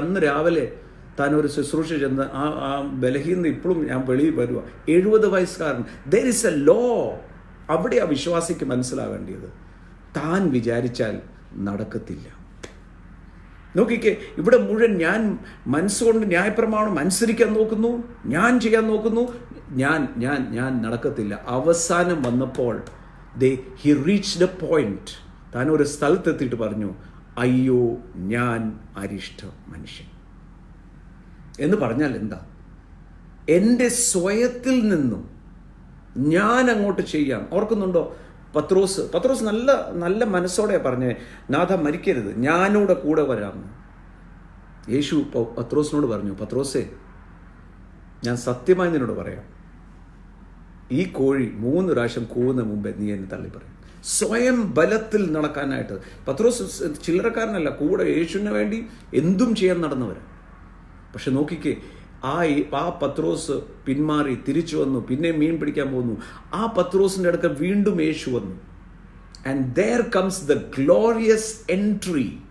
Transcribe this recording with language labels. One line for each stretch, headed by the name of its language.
Malayalam: അന്ന് രാവിലെ താൻ ഒരു ശുശ്രൂഷ ചെന്ന് ആ ബലഹീനത ഇപ്പോഴും ഞാൻ വെളിയിൽ വരുക. 70 വയസ്സുകാരൻ.
English: There is a law.
Malayalam: അവിടെ ആ വിശ്വാസിക്ക് മനസ്സിലാവേണ്ടിയത്, താൻ വിചാരിച്ചാൽ നടക്കത്തില്ല. നോക്കിക്കേ, ഇവിടെ മുഴുവൻ ഞാൻ മനസ്സുകൊണ്ട് ന്യായപ്രമാണം അനുസരിക്കാൻ നോക്കുന്നു, ഞാൻ ചെയ്യാൻ നോക്കുന്നു, ഞാൻ നടക്കത്തില്ല. അവസാനം വന്നപ്പോൾ
English: he reached a point.
Malayalam: താൻ ഒരു സ്ഥലത്തെത്തിയിട്ട് പറഞ്ഞു, അയ്യോ ഞാൻ അരിഷ്ട മനുഷ്യൻ എന്ന് പറഞ്ഞാൽ എന്താ? എൻ്റെ സ്വയത്തിൽ നിന്നും ഞാൻ അങ്ങോട്ട് ചെയ്യാം. ഓർക്കുന്നുണ്ടോ? പത്രോസ് നല്ല മനസ്സോടെ പറഞ്ഞേ, നാഥ മരിക്കരുത്, ഞാനൂടെ കൂടെ വരാമെന്ന്. യേശു പത്രോസിനോട് പറഞ്ഞു, പത്രോസേ, ഞാൻ സത്യമായി നിന്നോട് പറയാം, ഈ കോഴി 3 പ്രാവശ്യം കൂവുന്ന മുമ്പേ നീ എന്നെ തള്ളി പറയും. സ്വയം ബലത്തിൽ നടക്കാനായിട്ട് പത്രോസ് ചില്ലറക്കാരനല്ല, കൂടെ യേശുവിന് വേണ്ടി എന്തും ചെയ്യാൻ നടന്നവർ. പക്ഷെ നോക്കിക്കേ, ആ പത്രോസ് പിന്മാറി തിരിച്ചു വന്നു, പിന്നെ മീൻ പിടിക്കാൻ പോകുന്നു. ആ പത്രോസിൻ്റെ അടുക്കൽ വീണ്ടും യേശു വന്നു.
English: And there comes the glorious entry.